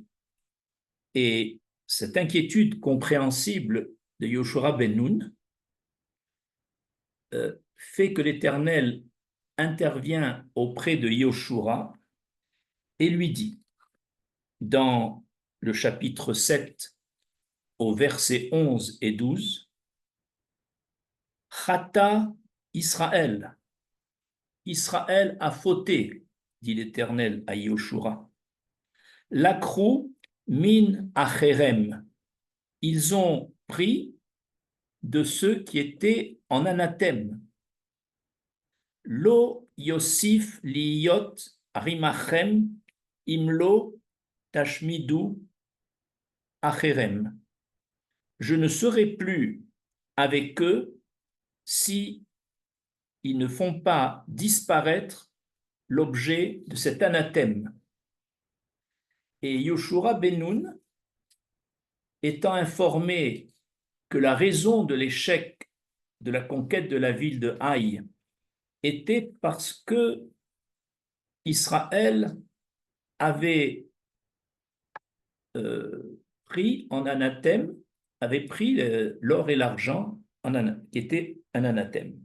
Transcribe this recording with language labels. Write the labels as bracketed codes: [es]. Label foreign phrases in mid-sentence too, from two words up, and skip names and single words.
[fr] Et cette inquiétude compréhensible de Yehoshua ben Nun fait que l'Éternel intervient auprès de Yehoshua et lui dit, dans le chapitre 7, au verset 11 et 12, [he] חטא ישראל, [fr] Israël a fauté, dit l'Éternel à Yehoshua. [he] לקחו מן החרם, [fr] ils ont pris de ceux qui étaient en anathème. [he] לא אוסיף להיות עמכם אם לא תשמידו החרם. [fr] Je ne serai plus avec eux si ils ne font pas disparaître l'objet de cet anathème. Et Yehoshua ben Nun, étant informé que la raison de l'échec de la conquête de la ville de Haï était parce que Israël avait pris en anathème, avait pris l'or et l'argent qui était un anathème.